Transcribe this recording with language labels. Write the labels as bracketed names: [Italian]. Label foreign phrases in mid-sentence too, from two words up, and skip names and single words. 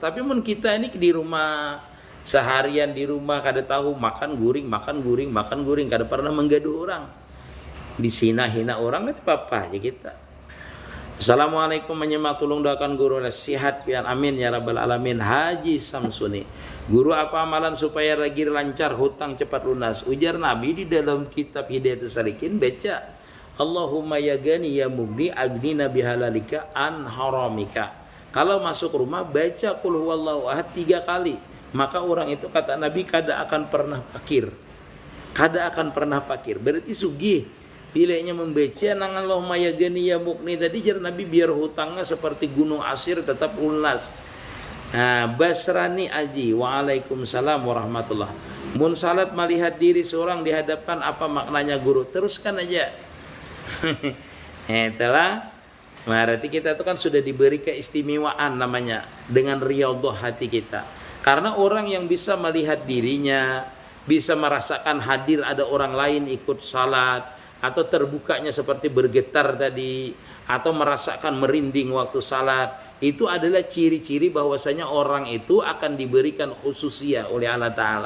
[Banjar] Tapi mun kita ini di rumah seharian di rumah kada tahu makan guring, kada pernah menggaduh orang, disina-hina orang, kada apa-apa aja kita. Assalamualaikum, menyemak tulung doakan guru sehat pian [Arabic] آمين يا رب العالمين. [Banjar] Haji Samsuni, guru apa amalan supaya lagi lancar hutang cepat lunas? Ujar Nabi di dalam kitab Hidayatus Salikin baca [Arabic] اللهم يا غني يا مغني أغننا بحلالك عن حرامك. [Banjar] Kalau masuk rumah baca [Arabic] قل هو الله أحد [Banjar] 3 kali, maka orang itu kata Nabi kada akan pernah fakir. Kada akan pernah fakir, berarti sugih. Bilanya membaca nang [Arabic] اللهم يا غني يا مغني [Banjar] tadi jar Nabi biar hutangnya seperti gunung asir tetap lunas. Nah, Basrani Aji, [Arabic] وعليكم السلام ورحمة الله. [Banjar] Mun salat melihat diri seorang dihadapkan apa maknanya guru? Teruskan aja. Itulah. [Indonesian] Berarti kita itu kan sudah diberi keistimewaan namanya dengan riyadhah hati kita. Karena orang yang bisa melihat dirinya, bisa merasakan hadir ada orang lain ikut salat, atau terbukanya seperti bergetar tadi, atau merasakan merinding waktu salat, itu adalah ciri-ciri bahwasanya orang itu akan diberikan khususiyah oleh Allah Ta'ala.